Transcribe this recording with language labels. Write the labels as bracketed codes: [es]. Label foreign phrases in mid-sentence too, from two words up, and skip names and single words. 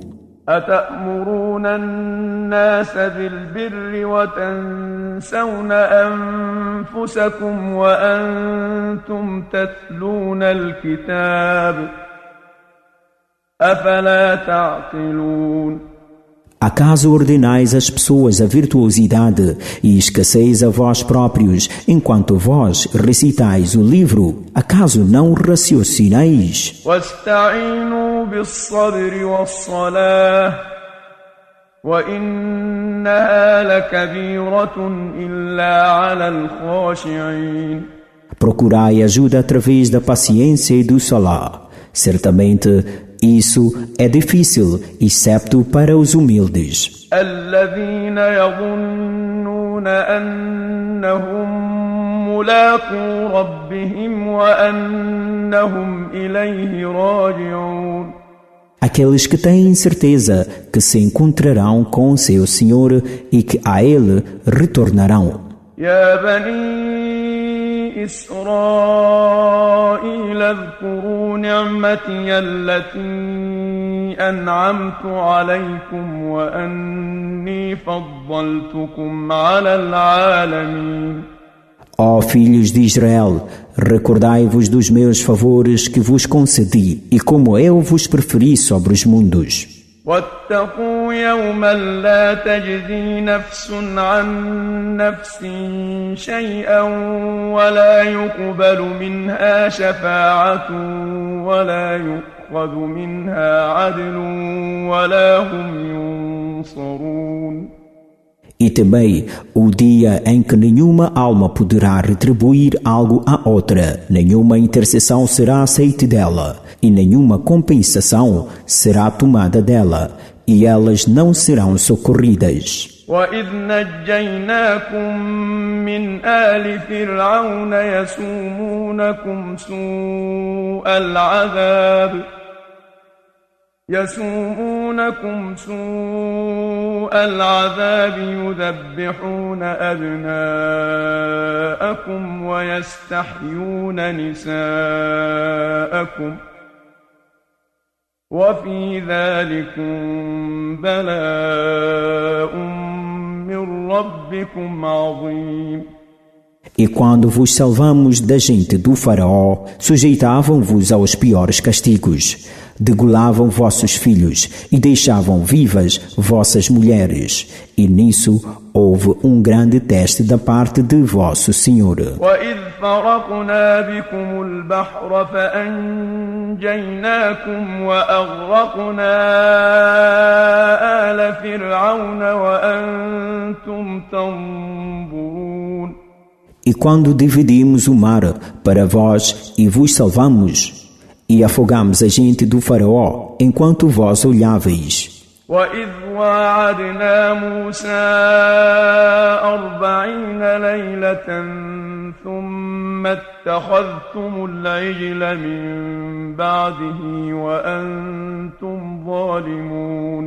[ar] أتأمرون الناس بالبر وتنسون أنفسكم وأنتم تتلون الكتاب أفلا تعقلون. [pt] Acaso ordenais às pessoas a virtuosidade e esqueceis a vós próprios, enquanto vós recitais o livro? Acaso não raciocinais? [ar] واستعينوا بالصبر والصلاة وإنها لكبيرة إلا على الخاشعين. [pt] Procurai ajuda através da paciência e do Salá. Certamente, isso é difícil, excepto para os humildes. [ar] الذين يظنون أنهم ملاقو ربهم وأنهم إليه راجعون. [pt] Aqueles que têm certeza que se encontrarão com seu Senhor e que a Ele retornarão. [ar] يا بني إسرائيل اذكروا نعمتي التي أنعمت عليكم وأني فضلتكم على العالمين. [pt] Ó filhos de Israel, recordai-vos dos meus favores que vos concedi e como eu vos preferi sobre os mundos. [ar] واتقوا يوما لا تجزي نفس عن نفس شيئا ولا يقبل منها شفاعة ولا يؤخذ منها عدل ولا هم ينصرون. [pt] E temei o dia em que nenhuma alma poderá retribuir algo à outra, nenhuma intercessão será aceita dela, e nenhuma compensação será tomada dela, e elas não serão socorridas. [ar] وَإِذْ نَجَّيْنَاكُمْ مِنْ آلِ فِرْعَوْنَ يَسُومُونَكُمْ سوء العذاب يذبحون أبناءكم ويستحيون نساءكم وفي ذلكم بلاء من ربكم عظيم. [pt] E quando vos salvamos da gente do faraó, sujeitavam-vos aos piores castigos, degolavam vossos filhos e deixavam vivas vossas mulheres. E nisso houve um grande teste da parte de vosso Senhor. [ar] وَإِذْ فَرَقْنَا بِكُمُ الْبَحْرَ فَأَنْجَيْنَاكُمْ وَأَغْرَقْنَا آلَ فِرْعَوْنَ وَأَنْتُمْ تَنْظُرُونَ. [pt] E quando dividimos o mar para vós e vos salvamos, e afogamos a gente do faraó enquanto vós olháveis. [ar] وَإِذْ وَاعَدْنَا مُوسَى 40 لَيْلَةً ثُمَّ اتَّخَذْتُمُ الْعِجْلَ مِنْ بَعْدِهِ وَأَنْتُمْ ظَالِمُونَ.